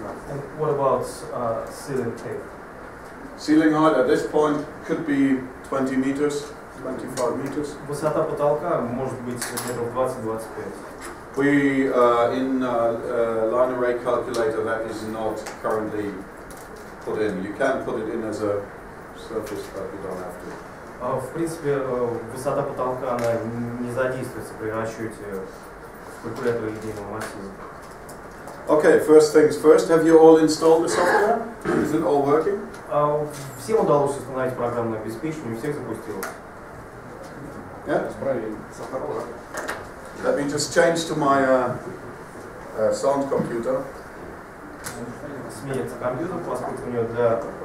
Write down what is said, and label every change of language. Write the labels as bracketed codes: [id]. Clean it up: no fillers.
[en] And what about ceiling height? Ceiling height at this point could be 20 meters, 25 meters. [ru] Высота потолка может быть метров 20-25. [en] We, in line array calculator, that is not currently put in. You can put it in as a surface, but you don't have to. [ru] В принципе, высота потолка она не задействуется при расчете калькулятора линейного массива. [en] Okay, first things first. Have you all installed the software? Is it all working? [ru] Всем удалось установить программное обеспечение, у всех запустилось. [en] Yeah. Let me just change to my sound computer. [ru] Сменится компьютер, поскольку у него для...